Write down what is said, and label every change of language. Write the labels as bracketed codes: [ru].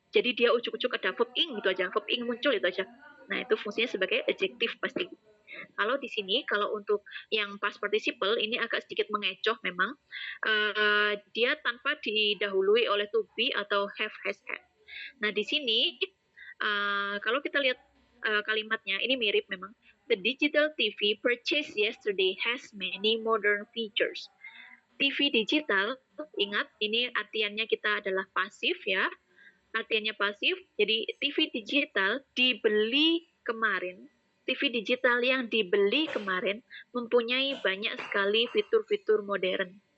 [id] Jadi dia ujuk-ujuk ada verb ing gitu aja. Verb ing muncul itu aja. Nah, itu fungsinya sebagai adjektif pasti. Kalau di sini, kalau untuk yang past participle ini agak sedikit mengecoh memang. Dia tanpa didahului oleh to be atau have, has, had. Nah, di sini kalau kita lihat kalimatnya, ini mirip memang. [en] The digital TV purchased yesterday has many modern features. [id] TV digital, ingat ini artiannya kita adalah pasif ya. Artiannya pasif, jadi TV digital dibeli kemarin. TV digital yang dibeli kemarin mempunyai banyak sekali fitur-fitur modern.